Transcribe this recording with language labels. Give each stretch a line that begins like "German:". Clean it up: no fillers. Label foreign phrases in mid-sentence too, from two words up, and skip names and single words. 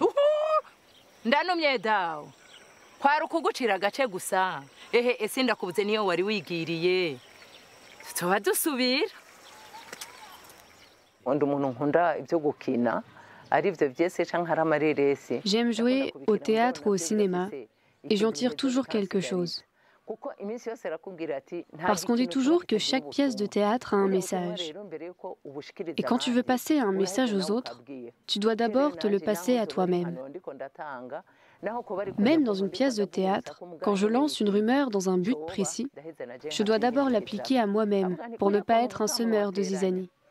Rundi: ndanumye dawe kwari ukugucira agace gusa ese ndakubuze niyo wari wigiriye tuba dusubira undi umuntu nkunda ibyo gukina ari byo byese canke ari amareresi.
French: J'aime jouer au théâtre ou au cinéma et j'en tire toujours quelque chose. Parce qu'on dit toujours que chaque pièce de théâtre a un message. Et quand tu veux passer un message aux autres, tu dois d'abord te le passer à toi-même. Même dans une pièce de théâtre, quand je lance une rumeur dans un but précis, je dois d'abord l'appliquer à moi-même pour ne pas être un semeur de zizanie.